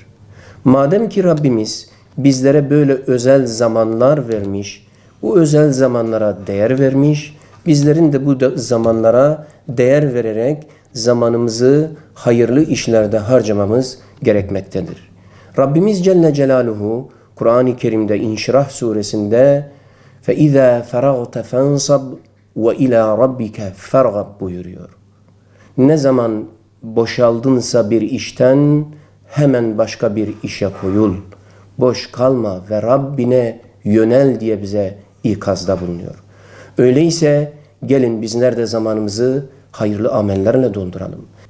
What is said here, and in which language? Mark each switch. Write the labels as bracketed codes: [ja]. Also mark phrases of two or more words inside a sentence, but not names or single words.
[tr] Madem ki Rabbimiz bizlere böyle özel zamanlar vermiş, bu özel zamanlara değer vermiş, bizlerin de bu zamanlara değer vererek zamanımızı hayırlı işlerde harcamamız gerekmektedir. Rabbimiz [ar] جل جلاله [tr] Kur'an-ı Kerim'de İnşirah suresinde [ar] فَاِذَا فَرَغْتَ فَانْصَبْ وَاِلَى رَبِّكَ فَرْغَبْ [tr] buyuruyor. Ne zaman boşaldınsa bir işten hemen başka bir işe koyul. Boş kalma ve Rabbine yönel diye bize ikazda bulunuyor. Öyleyse gelin bizler de zamanımızı hayırlı amellerle dolduralım.